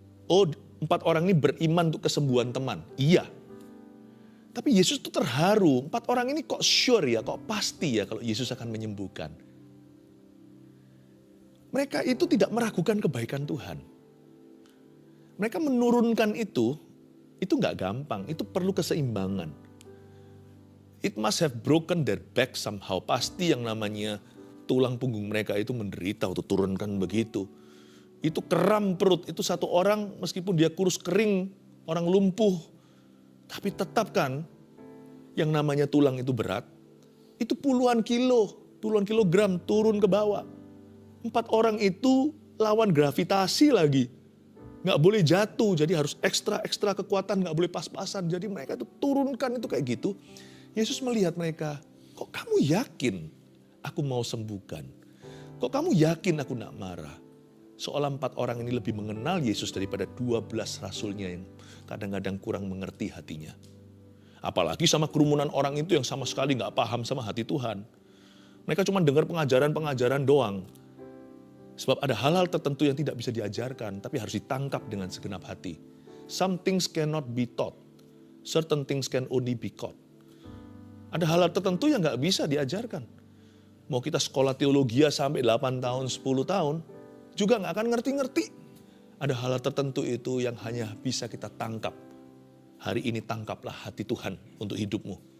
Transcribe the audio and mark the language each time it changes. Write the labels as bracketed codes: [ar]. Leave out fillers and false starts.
[id] Oh, 4 orang ini beriman untuk kesembuhan teman. Iya. Tapi Yesus itu terharu. 4 orang ini kok sure ya, kok pasti ya kalau Yesus akan menyembuhkan. Mereka itu tidak meragukan kebaikan Tuhan. Mereka menurunkan itu nggak gampang. Itu perlu keseimbangan. [en] It must have broken their back somehow. [id] Pasti yang namanya tulang punggung mereka itu menderita untuk turunkan begitu. Itu keram perut, itu satu orang meskipun dia kurus kering, orang lumpuh. Tapi tetap kan yang namanya tulang itu berat, itu puluhan kilogram turun ke bawah. 4 orang itu lawan gravitasi lagi. Nggak boleh jatuh, jadi harus ekstra kekuatan, nggak boleh pas-pasan. Jadi mereka itu turunkan itu kayak gitu. Yesus melihat mereka, kok kamu yakin aku mau sembuhkan? Kok kamu yakin aku nak marah? Seolah 4 orang ini lebih mengenal Yesus daripada 12 rasulnya yang kadang-kadang kurang mengerti hatinya. Apalagi sama kerumunan orang itu yang sama sekali gak paham sama hati Tuhan. Mereka cuma dengar pengajaran-pengajaran doang. Sebab ada hal-hal tertentu yang tidak bisa diajarkan, tapi harus ditangkap dengan segenap hati. [en] Some things cannot be taught. Certain things can only be caught. [id] Ada hal-hal tertentu yang gak bisa diajarkan. Mau kita sekolah teologi sampai 8 tahun, 10 tahun, juga gak akan ngerti-ngerti. Ada hal-hal tertentu itu yang hanya bisa kita tangkap. Hari ini tangkaplah hati Tuhan untuk hidupmu.